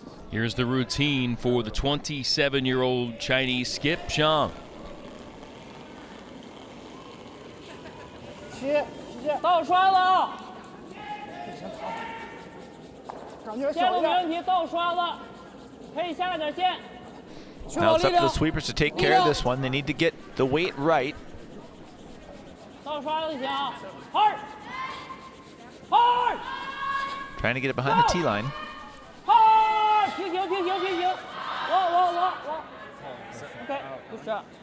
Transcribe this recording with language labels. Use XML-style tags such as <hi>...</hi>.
<en>Here's the routine for the 27-year-old Chinese skip, Zhang.</en> <zh>倒刷子，线路没问题，倒刷子，可以下点线。</zh> <en>Now it's up to the sweepers to take care of this one. They need to get the weight right.</en> <zh>倒刷子行，</zh> <en>hard, hard, Trying to get it behind the tee line. hard，</en> <zh>平行，我，</zh> <en>OK， good shot.</en>